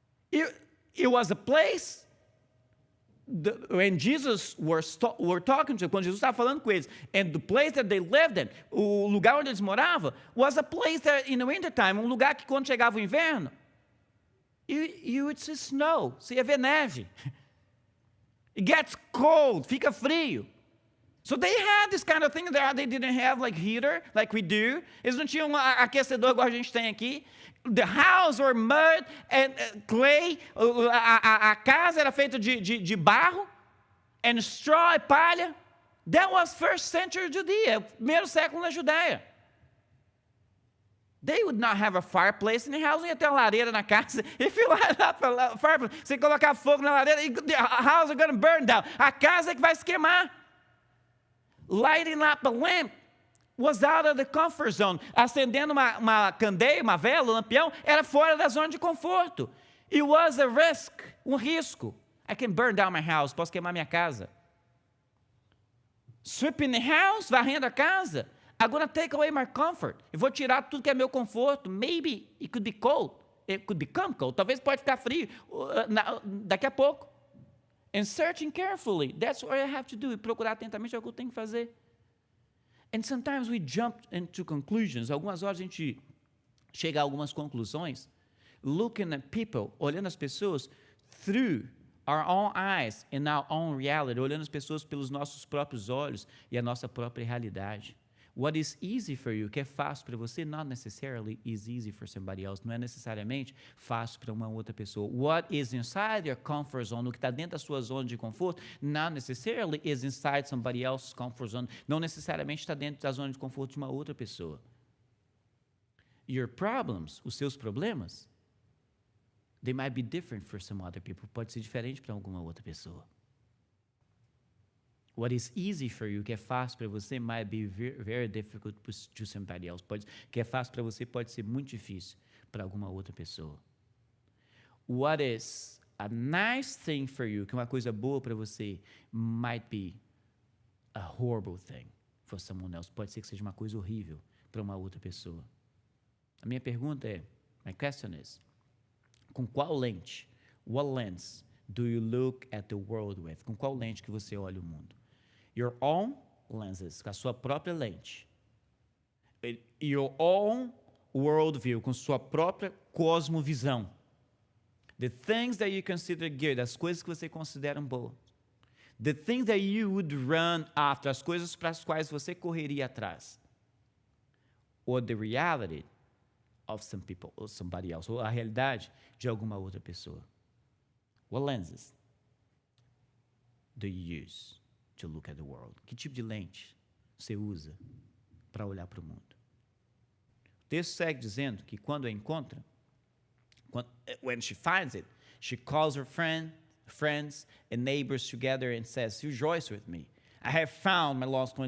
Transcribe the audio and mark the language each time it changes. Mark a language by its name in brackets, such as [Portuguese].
[English] It was a place, when Jesus were talking to them, [Portuguese] quando Jesus estava falando com eles, [English] and the place that they lived in, [Portuguese] o lugar onde eles moravam, [English] was a place that in the winter time, [Portuguese] um lugar que quando chegava o inverno, [English] you would see snow, [Portuguese] você ia ver neve. [English] It gets cold, [Portuguese] fica frio. [English] So they had this kind of thing there. They didn't have heater like we do. [Portuguese] Eles não tinham aquecedor igual a gente tem aqui. [English] The house were mud and clay. [Portuguese] A casa era feita de barro [English] and straw [Portuguese] e palha. [English] That was first century Judea, [Portuguese] primeiro século na Judéia. [English] They would not have a fireplace in the house. [Portuguese] Não ia ter uma lareira na casa. [English] If you light up a fireplace, [Portuguese] você colocar fogo na lareira, [English] the house is going to burn down. [Portuguese] A casa é que vai se queimar. [English] Lighting up a lamp was out of the comfort zone. [Portuguese] Acendendo uma candeia, uma vela, um lampião, era fora da zona de conforto. [English] It was a risk, [Portuguese] um risco. [English] I can burn down my house, [Portuguese] posso queimar minha casa. [English] Sweeping the house, [Portuguese] varrendo a casa. [English] I'm going to take away my comfort. [Portuguese] Eu vou tirar tudo que é meu conforto. [English] Maybe it could be cold. It could become cold. [Portuguese] Talvez pode ficar frio daqui a pouco. [English] And searching carefully. That's what I have to do. [Portuguese] E procurar atentamente é o que eu tenho que fazer. [English] And sometimes we jump into conclusions. [Portuguese] Algumas horas a gente chega a algumas conclusões. [English] Looking at people, [Portuguese] olhando as pessoas [English] through our own eyes and our own reality. [Portuguese] Olhando as pessoas pelos nossos próprios olhos e a nossa própria realidade. [English] What is easy for you, [Portuguese] que é fácil para você, [English] not necessarily is easy for somebody else. [Portuguese] Não é necessariamente fácil para uma outra pessoa. [English] What is inside your comfort zone, [Portuguese] o que está dentro da sua zona de conforto, [English] not necessarily is inside somebody else's comfort zone. [Portuguese] Não necessariamente está dentro da zona de conforto de uma outra pessoa. [English] Your problems, [Portuguese] os seus problemas, [English] they might be different for some other people. [Portuguese] Pode ser diferente para alguma outra pessoa. [English] What is easy for you, [Portuguese] que é fácil para você, [English] might be very difficult to somebody else. [Portuguese] Que é fácil para você, pode ser muito difícil para alguma outra pessoa. [English] What is a nice thing for you, [Portuguese] que é uma coisa boa para você, [English] might be a horrible thing for someone else. [Portuguese] Pode ser que seja uma coisa horrível para uma outra pessoa. A minha pergunta é, [English] my question is, [Portuguese] com qual lente, [English] what lens do you look at the world with? [Portuguese] Com qual lente que você olha o mundo? [English] Your own lenses, [Portuguese] com a sua própria lente. [English] Your own worldview, [Portuguese] com sua própria cosmovisão. [English] The things that you consider good, [Portuguese] as coisas que você considera boas. [English] The things that you would run after, [Portuguese] as coisas para as quais você correria atrás. [English] Or the reality of some people, or somebody else, [Portuguese] ou a realidade de alguma outra pessoa. [English] What lenses do you use to look at the world? [Portuguese] Que tipo de lente você usa para olhar para o mundo? O texto segue dizendo que quando a encontra, [English] when she finds it, she calls her friends and neighbors together and says, rejoice with me. I have found my lost coin.